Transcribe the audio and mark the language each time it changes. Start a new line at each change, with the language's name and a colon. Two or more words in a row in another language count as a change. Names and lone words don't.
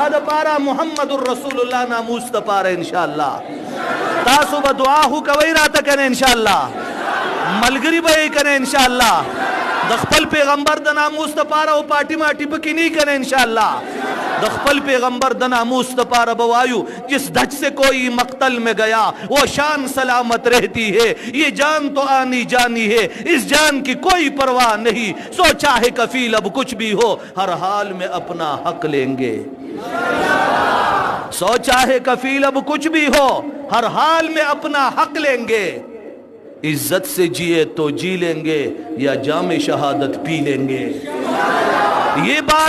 Pashto: د پاره محمد رسول الله ناموس د پاره
Arabic: ان شاء الله
Pashto: تاسو به دعا هو کوي راته کنه
Arabic: ان شاء الله
Pashto: ملګری به کنه
Arabic: ان شاء الله
Pashto: د خپل پیغمبر د ناموس د پاره او پارٹی ماټی پکې نه کنه
Arabic: ان شاء الله
Pashto: د خپل پیغمبر د ناموس د پاره بوایو
Urdu: جس دج سے کوئی مقتل میں گیا وہ شان سلامت رہتی ہے یہ جان تو آنی جانی ہے اس جان کی کوئی پرواہ نہیں سو چاہے کفیل اب کچھ بھی ہو ہر حال میں اپنا حق لیں گے سو چاہے کفیل اب کچھ بھی ہو ہر حال میں اپنا حق لیں گے عزت سے جیے تو جی لیں گے یا جام شہادت پی لیں گے یہ بات